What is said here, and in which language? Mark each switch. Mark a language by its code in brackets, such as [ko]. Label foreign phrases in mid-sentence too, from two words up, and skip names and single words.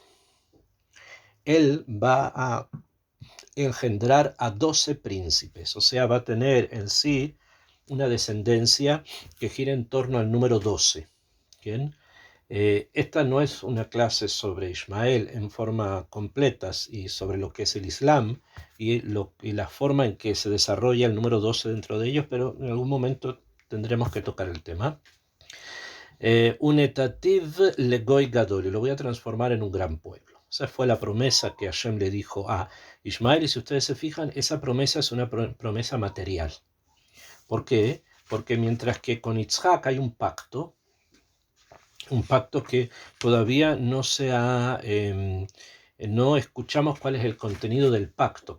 [es] Él va a engendrar a 12 príncipes, o sea, va a tener en sí una descendencia que gira en torno al número 12. ¿Bien? Esta no es una clase sobre Ismael en forma completa y sobre lo que es el Islam y la forma en que se desarrolla el número 12 dentro de ellos, pero en algún momento tendremos que tocar el tema. [he] ונתתיו לגוי גדול, [es] lo voy a transformar en un gran pueblo. Esa fue la promesa que Hashem le dijo a Ismael, y si ustedes se fijan, esa promesa es una promesa material. ¿Por qué? Porque mientras que con Yitzhak hay un pacto que todavía no se ha, no escuchamos cuál es el contenido del pacto.